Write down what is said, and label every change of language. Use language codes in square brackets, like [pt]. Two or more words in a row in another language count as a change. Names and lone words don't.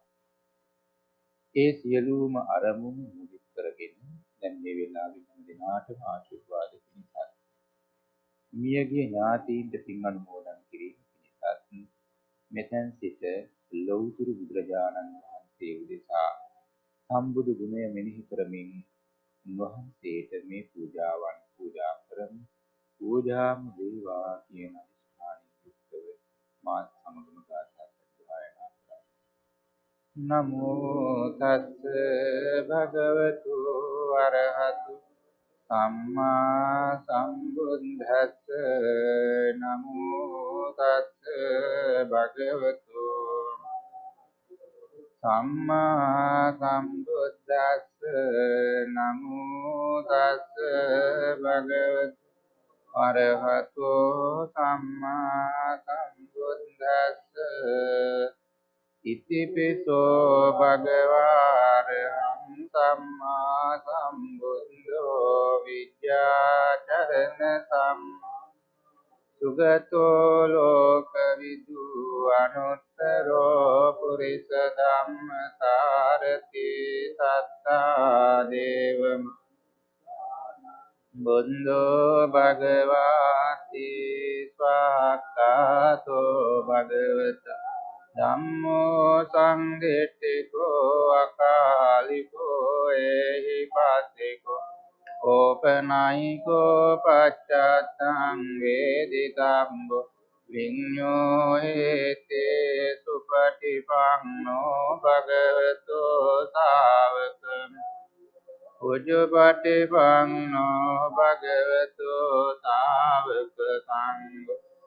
[si] ඒ සියලුම අරමුණු මුලික කරගෙන දැන් මේ වෙලාවේ හැම දිනාටම ආශිර්වාද පිණිසත් මියගිය ඥාතීන්ට පින් අනුමෝදන් කිරීම පිණිසත් මෙතෙන් සිට ලෞතුරු බුදුරජාණන් වහන්සේ උදෙසා සම්බුදු ගුණය මෙනෙහි කරමින් උන්වහන්සේට මේ පූජාවන් පූජා කරමු. පූජාම වේවා කියන අදිෂ්ඨානයෙන් යුක්තව මා සමගම ගාථා සජ්ජායනා කරමු. [pi] නමෝ තස්ස භගවතු අරහතු සම්මා සම්බුද්දස්ස. නමෝ තස්ස භගවතු සම්මා සම්බුද්දස්ස. නමෝ තස්ස භගවතු අරහතෝ සම්මා සම්බුද්දස්ස. ඉතිපිසෝ භගවාරහං සම්මා සම්බුද්ධෝ විද්‍යාචරණ සුගතෝ ලෝකවිදු අනුත්තරෝ පුරිස ධම්මසාරති සත්තා දේවම බුද්ධෝ භගවාති ස්වාක්ඛාතෝ භගවතා ධම්මෝ සංඝිට්ඨිකෝ අකාලිකෝ ඒහි පාතිකෝ ඕපනයිකෝ පච්චත්තං වේදිතම්බෝ විඤ්ඤෝ හේතේ සුපටිපන්නෝ භගවතෝ ශාවකං උජුපටිපන්නෝ භගවතෝ ශාවක සංඝෝ